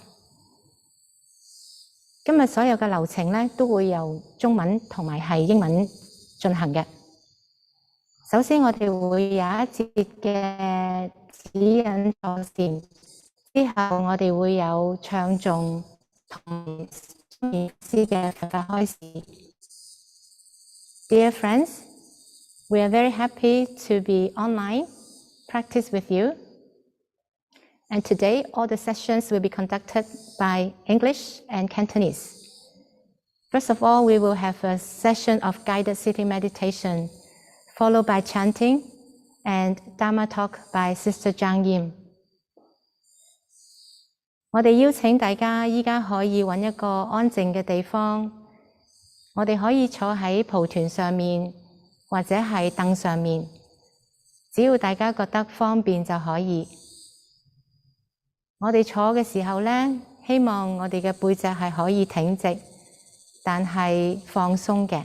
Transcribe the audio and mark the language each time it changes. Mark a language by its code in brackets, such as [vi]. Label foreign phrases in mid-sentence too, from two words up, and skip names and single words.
[yue] 今日所有嘅流程咧，都會由中文同埋係英文進行嘅。首先，我哋會有一節嘅指引坐禪，之後我哋會有唱誦同禪師嘅佛法開示。 [en] Dear friends, we are very happy to be online, practice with you. And today, all the sessions will be conducted by English and Cantonese. First of all, we will have a session of guided sitting meditation, followed by chanting and Dharma Talk by Sister Zhang Yim. [yue] 我哋邀請大家依家可以揾一個安靜嘅地方，我哋可以坐喺蒲團上面，或者係凳上面，只要大家覺得方便就可以。我哋坐嘅時候呢，希望我哋嘅背脊係可以挺直，但係放鬆嘅。